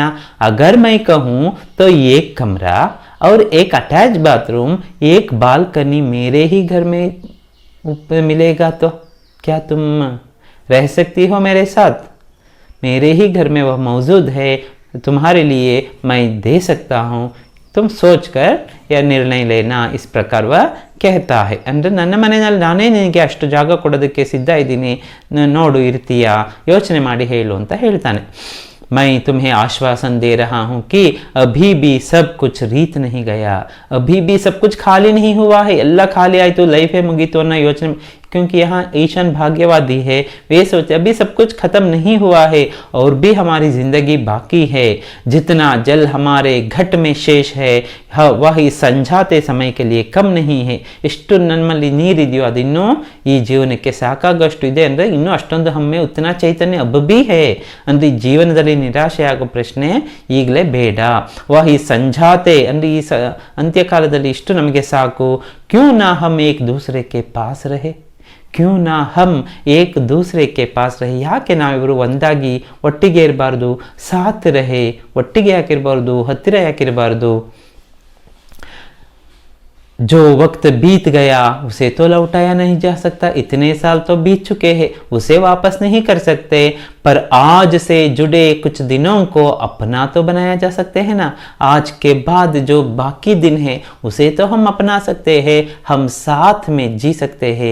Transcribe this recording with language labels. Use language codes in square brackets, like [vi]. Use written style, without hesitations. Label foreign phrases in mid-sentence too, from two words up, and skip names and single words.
[hi] अगर मैं कहूँ तो एक कमरा और एक अटैच बाथरूम, एक बालकनी मेरे ही घर में मिलेगा तो क्या तुम रह सकती हो मेरे साथ? मेरे ही घर में वह मौजूद है, तुम्हारे लिए मैं दे सकता हूँ, तुम सोचकर यह निर्णय लेना। इस प्रकार वह कहता है। [kn] ಅಂದರೆ ನನ್ನ ಮನೆಯಲ್ಲಿ ನಾನೇ ನಿನಗೆ ಅಷ್ಟು ಜಾಗ ಕೊಡೋದಕ್ಕೆ ಸಿದ್ಧ ಇದ್ದೀನಿ, ನೋಡು ಇರ್ತೀಯಾ, ಯೋಚನೆ ಮಾಡಿ ಹೇಳು ಅಂತ ಹೇಳ್ತಾನೆ। [hi] मैं तुम्हें आश्वासन दे रहा हूँ कि अभी भी सब कुछ रीत नहीं गया, अभी भी सब कुछ खाली नहीं हुआ है। [kn] ಎಲ್ಲ ಖಾಲಿ ಆಯಿತು, ಲೈಫೇ ಮುಗೀತು ಅನ್ನೋ ಯೋಚನೆ, [hi] क्योंकि यहाँ ईशान भाग्यवादी है। वे सोचे अभी सब कुछ खत्म नहीं हुआ है और भी हमारी जिंदगी बाकी है। जितना जल हमारे घट में शेष है वह इस संझाते समय के लिए कम नहीं है। [kn] ಎಷ್ಟು ನಮ್ಮಲ್ಲಿ ನೀರಿದೆಯೋ ಅದಿನ್ನೂ ಈ ಜೀವನಕ್ಕೆ ಸಾಕಾಗಷ್ಟು ಇದೆ, ಅಂದರೆ ಇನ್ನೂ ಅಷ್ಟೊಂದು [hi] हममें उतना चैतन्य अभी है, [kn] ಅಂದರೆ ಈ ಜೀವನದಲ್ಲಿ ನಿರಾಶೆ ಆಗೋ ಪ್ರಶ್ನೆ ಈಗಲೇ ಬೇಡ। ವಹ ಈ ಸಂझाते ಅಂದರೆ ಈ ಅಂತ್ಯಕಾಲದಲ್ಲಿ ಇಷ್ಟು ನಮಗೆ ಸಾಕು। [hi] क्यों न हम एक दूसरे के पास रहें, क्यों न हम एक दूसरे के पास रहें, [kn] ಯಾಕೆ ನಾವಿವರು ಒಂದಾಗಿ ಒಟ್ಟಿಗೆ ಇರಬಾರ್ದು? [hi] साथ रहें, [kn] ಒಟ್ಟಿಗೆ ಯಾಕಿರಬಾರ್ದು, ಹತ್ತಿರ ಯಾಕಿರಬಾರ್ದು? [hi] जो वक्त बीत गया उसे तो लौटाया नहीं जा सकता, इतने साल तो बीत चुके हैं, उसे वापस नहीं कर सकते, पर आज से जुड़े कुछ दिनों को अपना तो बनाया जा सकते हैं ना। आज के बाद जो बाकी दिन है उसे तो हम अपना सकते हैं, हम साथ में जी सकते हैं।